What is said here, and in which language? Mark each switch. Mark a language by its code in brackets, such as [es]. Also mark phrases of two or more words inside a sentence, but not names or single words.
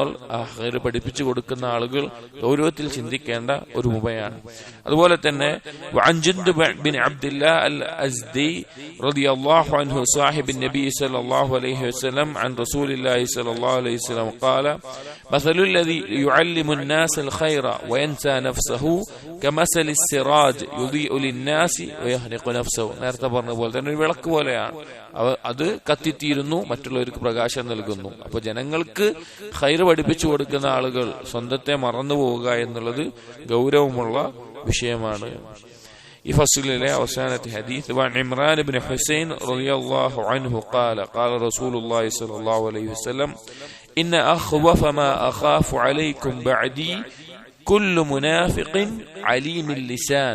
[ml] ആ ഖൈർ പഠിപ്പിച്ചു കൊടുക്കുന്ന ആളുകൾ ഗൗരവത്തിൽ ചിന്തിക്കേണ്ട ഒരു ഉപമയാണ്. അതുപോലെ തന്നെ [ar] وعن جندب بن عبد الله الأزدي رضي الله عنه صاحب النبي صلى الله عليه وسلم عن رسول الله صلى الله عليه وسلم قال مثل الذي يعلم الناس الخير وينسى نفسه كمثل السراج يضيء للناس ويحرق نفسه. [ml] നേരത്തെ പറഞ്ഞ പോലെ തന്നെ ഒരു വിളക്ക് പോലെയാണ്. അത് കത്തിത്തീരുന്നു, മറ്റുള്ളവർക്ക് പ്രകാശം നൽകുന്നു. അപ്പൊ ജനങ്ങൾക്ക് ഖൈർ പഠിപ്പിച്ചു കൊടുക്കുന്ന ആളുകൾ സ്വന്തത്തെ മറന്നു പോവുക എന്നുള്ളത് ഗൗരവമുള്ള വിഷയമാണ്. ഈ ഫസ്ലിലെ അവസാനത്തെ ഹദീസ് [ar] وعن عمران بن حصين رضي الله عنه قال رسول الله صلى الله عليه وسلم إن أخوف ما أخاف عليكم بعدي كل منافق عليم اللسان.